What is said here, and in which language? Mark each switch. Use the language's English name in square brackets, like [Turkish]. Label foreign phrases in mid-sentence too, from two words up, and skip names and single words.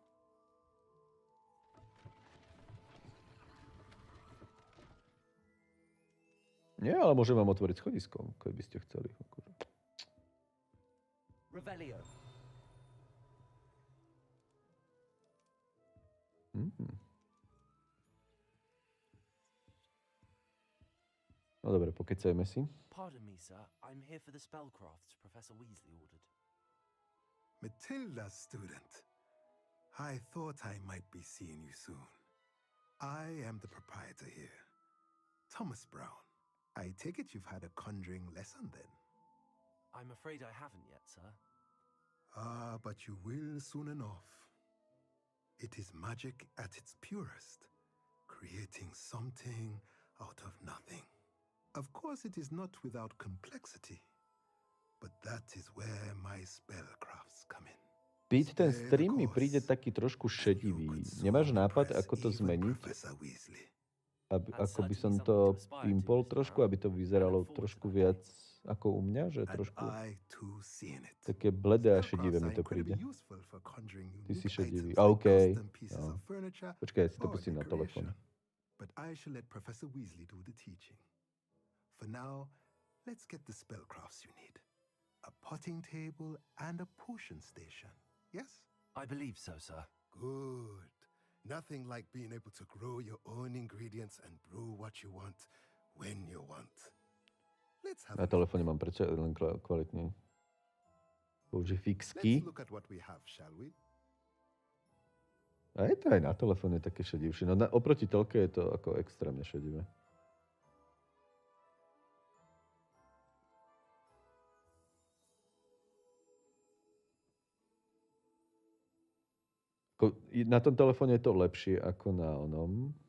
[Slovak] Nie, ale môžem vám otvoriť schodisko, keď by ste chceli. [English] Revelio. [Slovak] No dobre, pokecajme si. [English] Pardon me, sir. I'm here for the spellcrafts Professor Weasley ordered. Matilda, student. I thought I might be seeing you soon. I am the proprietor here, Thomas Brown. I take it you've had a conjuring lesson then? I'm afraid I haven't yet, sir. But you will soon enough. It is magic at its purest, creating something out of nothing. Of course, it is not without complexity, but that is where my spellcrafts come in. [Slovak] Pete, ten stream mi príde taký trošku šedivý. Nemáš nápad, ako to zmeniť? Ako by som to pimpol trošku, aby to vyzeralo trošku viac ako u mňa, že trošku také bledé a šedivé mi to príde. Ty si šedivý. OK. No. Počkaj, ja si to pustím na telefóne. [English] But I shall let Professor Weasley do the teaching. For now, let's get the spellcrafts you need. A potting table and a potion station. Yes? I believe so, sir. Good. Nothing like being able to grow your own ingredients and brew what you want when you want. Let's have [Slovak] Na telefóne mám prečo len kvalitne. Použij fixky. [English] Let's look at what we have, shall we? [Slovak] A je to aj na telefóne také šedivšie. No oproti telke je to ako extrémne šedivé. Na tom telefóne je to lepšie ako na onom.